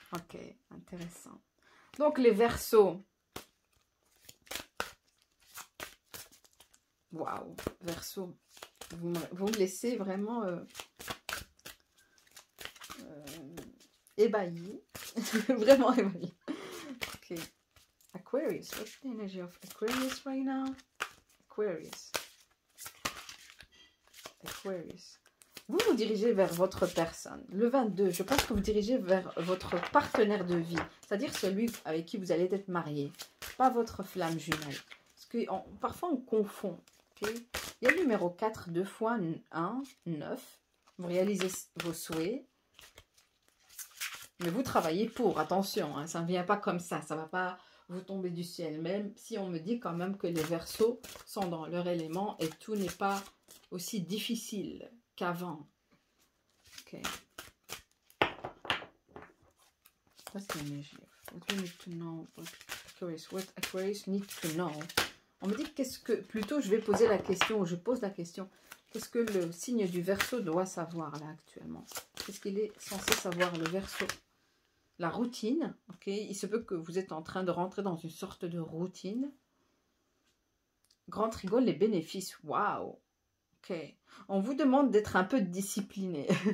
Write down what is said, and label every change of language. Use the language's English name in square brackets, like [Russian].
[French] Ok, intéressant. Donc les Verseaux. Waouh, Verseau. Vous me laissez vraiment ébahi. Vraiment ébahi. Ok. Aquarius. [English] What's the energy of Aquarius right now? Aquarius. Aquarius. [French] Vous vous dirigez vers votre personne. Le 22, je pense que vous dirigez vers votre partenaire de vie. C'est-à-dire celui avec qui vous allez être marié. Pas votre flamme jumelle. Parce que parfois on confond. Okay? Il y a le numéro 4, 2 fois 1, 9. Vous réalisez vos souhaits. Mais vous travaillez pour. Attention, hein, ça ne vient pas comme ça. Ça ne va pas vous tomber du ciel. Même si on me dit quand même que les Verseaux sont dans leur élément et tout n'est pas aussi difficile qu'avant. Ok. [English] What's the energy? What we need to know? What Aquarius need to know? [French] On me dit qu'est-ce que... Plutôt, je vais poser la question, ou je pose la question. Qu'est-ce que le signe du Verseau doit savoir là actuellement? Qu'est-ce qu'il est censé savoir le Verseau? La routine, ok. Il se peut que vous êtes en train de rentrer dans une sorte de routine. Grand Trigon, les bénéfices. Waouh! Ok. On vous demande d'être un peu discipliné.